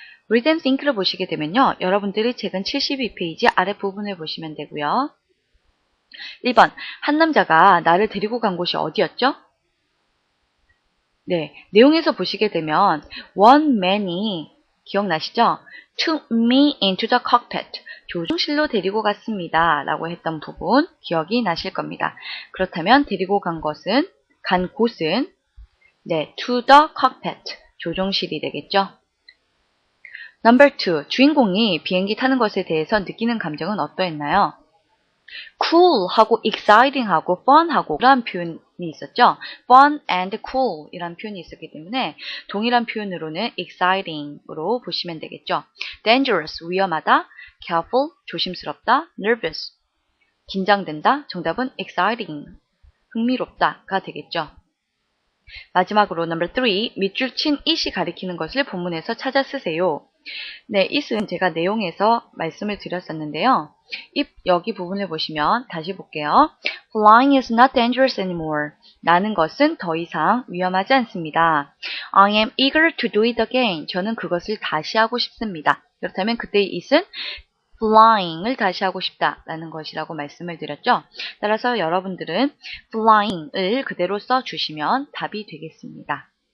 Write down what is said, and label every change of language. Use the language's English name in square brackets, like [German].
[Korean] read and think를 보시게 되면요. 여러분들이 책은 72페이지 아랫부분을 보시면 되고요. 1번, 한 남자가 나를 데리고 간 곳이 어디였죠? 네, 내용에서 보시게 되면 [English] one man [Korean] 이 기억나시죠? [English] took me into the cockpit. [Korean] 조종실로 데리고 갔습니다. 라고 했던 부분 기억이 나실 겁니다. 그렇다면 데리고 간 곳은 네, [English] to the cockpit. [Korean] 조종실이 되겠죠. Number 2. 주인공이 비행기 타는 것에 대해서 느끼는 감정은 어떠했나요? cool하고 exciting하고 fun하고 이런 표현이 있었죠. fun and cool 이란 표현이 있었기 때문에 동일한 표현으로는 exciting으로 보시면 되겠죠. dangerous 위험하다, careful 조심스럽다, nervous 긴장된다. 정답은 exciting 흥미롭다가 되겠죠. 마지막으로 number 3 밑줄 친 it이 가리키는 것을 본문에서 찾아 쓰세요. 네, it은 제가 내용에서 말씀을 드렸었는데요. 여기 부분을 보시면 다시 볼게요. [English] Flying is not dangerous anymore. [Korean] 나는 것은 더 이상 위험하지 않습니다. [English] I am eager to do it again. [Korean] 저는 그것을 다시 하고 싶습니다. 그렇다면 그때의 it은 flying을 다시 하고 싶다라는 것이라고 말씀을 드렸죠. 따라서 여러분들은 flying을 그대로 써주시면 답이 되겠습니다.